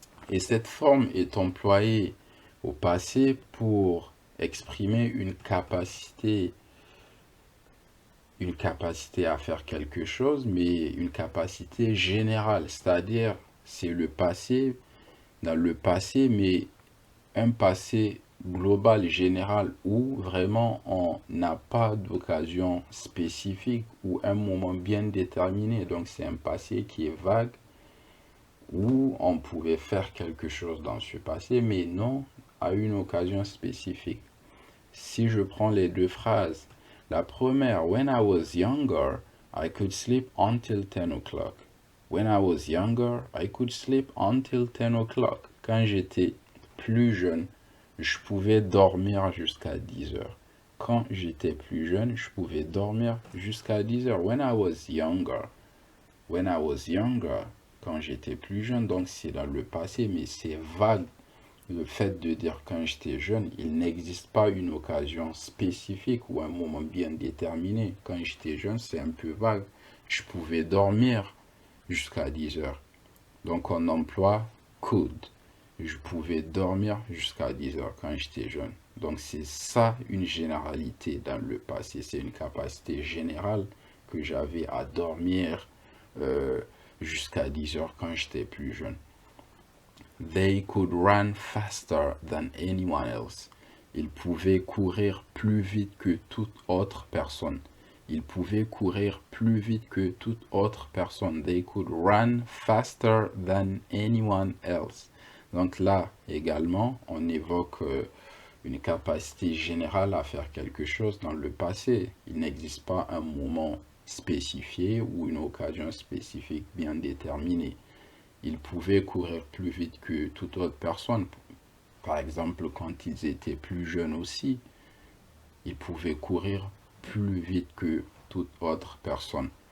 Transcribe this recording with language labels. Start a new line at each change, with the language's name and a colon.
French: Et cette forme est employée au passé pour exprimer une capacité à faire quelque chose, mais une capacité générale, c'est-à-dire c'est le passé, dans le passé, mais un passé global, général, où vraiment on n'a pas d'occasion spécifique ou un moment bien déterminé. Donc c'est un passé qui est vague, où on pouvait faire quelque chose dans ce passé, mais non à une occasion spécifique. Si je prends les deux phrases, la première,
English: when I was younger, I could sleep until 10 o'clock. When I was younger, I could sleep until 10 o'clock.
French: Quand j'étais plus jeune, je pouvais dormir jusqu'à 10 heures. Quand j'étais plus jeune, je pouvais dormir jusqu'à 10 heures.
English: When I was younger.
French: When I was younger. Quand j'étais plus jeune, donc c'est dans le passé, mais c'est vague. le fait de dire quand j'étais jeune, il n'existe pas une occasion spécifique ou un moment bien déterminé. Quand j'étais jeune, c'est un peu vague. Je pouvais dormir jusqu'à 10 heures. Donc on emploie could. Je pouvais dormir jusqu'à 10 heures quand j'étais jeune. Donc c'est ça une généralité dans le passé. C'est une capacité générale que j'avais à dormir jusqu'à 10 heures quand j'étais plus jeune.
English: They could run faster than anyone else.
French: Ils pouvaient courir plus vite que toute autre personne. Ils pouvaient courir plus vite que toute autre personne.
English: They could run faster than anyone else.
French: Donc là également, on évoque une capacité générale à faire quelque chose dans le passé. Il n'existe pas un moment spécifié ou une occasion spécifique bien déterminée. Ils pouvaient courir plus vite que toute autre personne. Par exemple, quand ils étaient plus jeunes aussi, ils pouvaient courir plus vite que toute autre personne.